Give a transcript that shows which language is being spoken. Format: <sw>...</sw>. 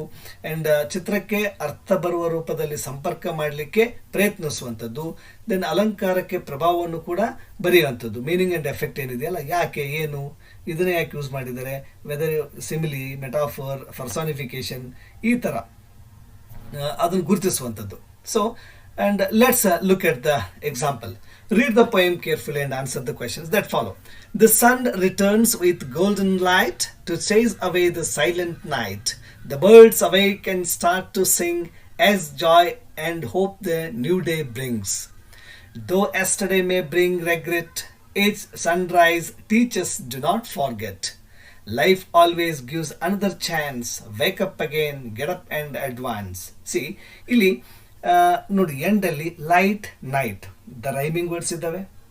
<kn>And ಚಿತ್ರಕ್ಕೆ ಅರ್ಥ ಬರುವ ರೂಪದಲ್ಲಿ ಸಂಪರ್ಕ ಮಾಡಲಿಕ್ಕೆ ಪ್ರಯತ್ನಿಸುವಂಥದ್ದು. ದೆನ್ ಅಲಂಕಾರಕ್ಕೆ ಪ್ರಭಾವವನ್ನು ಕೂಡ ಬರೆಯುವಂಥದ್ದು. ಮೀನಿಂಗ್ ಆ್ಯಂಡ್ ಎಫೆಕ್ಟ್ ಏನಿದೆಯಲ್ಲ, ಯಾಕೆ, ಏನು, ಇದನ್ನೇ ಯಾಕೆ ಯೂಸ್ ಮಾಡಿದ್ದಾರೆ, ವೆದರ್ ಸಿಮಿಲಿ, ಮೆಟಾಫೋರ್, ಪರ್ಸಾನಿಫಿಕೇಶನ್, ಈ ಥರ ಅದನ್ನು ಗುರುತಿಸುವಂಥದ್ದು.</kn> <en>So and let's look at the example. Read the poem carefully and answer the questions that follow. The sun returns with golden light to chase away the silent night. The birds awake and start to sing as joy and hope the new day brings. Though yesterday may bring regret, each sunrise teaches do not forget. Life always gives another chance. Wake up again, get up and advance.</en> <kn>See, ಇಲ್ಲಿ ನೋಡಿ, ಎಂಡಲ್ಲಿ light, night, the rhyming words ಇದ್ದಾವೆ.</kn>